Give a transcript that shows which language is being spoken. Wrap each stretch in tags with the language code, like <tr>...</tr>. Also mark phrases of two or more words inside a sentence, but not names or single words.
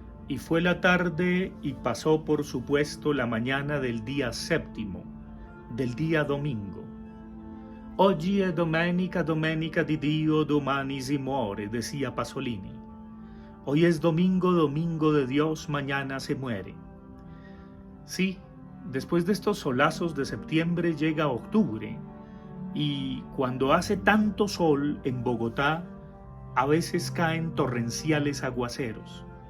<es>Y fue la tarde y pasó por supuesto la mañana del día séptimo, del día domingo.</es> <it>Oggi è domenica, domenica di Dio, domani si muore,</it> <es>decía Pasolini. Hoy es domingo, domingo de Dios, mañana se muere. Sí, después de estos solazos de septiembre llega octubre, y cuando hace tanto sol en Bogotá, a veces caen torrenciales aguaceros.</es>